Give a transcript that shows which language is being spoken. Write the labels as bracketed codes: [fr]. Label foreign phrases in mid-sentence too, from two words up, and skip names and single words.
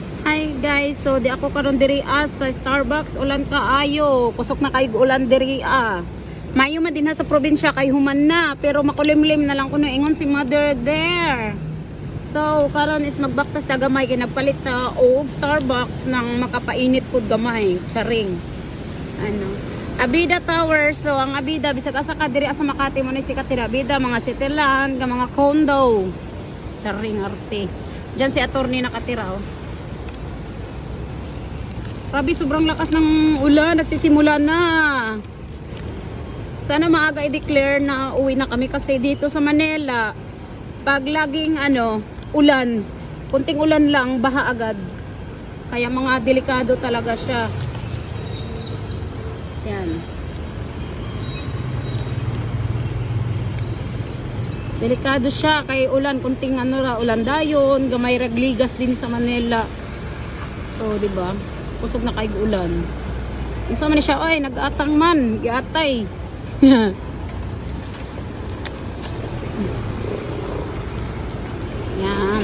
[ceb] Hi guys, so di ako karon diri sa Starbucks. Ulan kaayo, kusok na kay ulan diri Mayo man din sa probinsya kay human na, pero makulimlim na lang kuno ingon si mother there. So karon is magbaktas ta gamay kay nagpalit ta og Starbucks nang makapainit pud gamay, charing. Abida Tower. So ang Abida bisag asa ka diri sa Makati mo ni sikat diri Abida, mga cityland, mga condo. Charing arte. [tl] Diyan si attorney nakatira Grabe, sobrang lakas ng ulan, nagsisimula na. Sana maaga i-declare na uwi na kami kasi dito sa Manila, pag laging ulan, kunting ulan lang, baha agad. Kaya mga delikado talaga siya. [ceb] Yan. Delikado siya kay ulan, [tl] kunting ulan [ceb] dayon, gamay ragligas din sa Manila. So, di ba? Kusog na kay ulan. Unsa man siya oy, nag-atang man, giatay. Yan.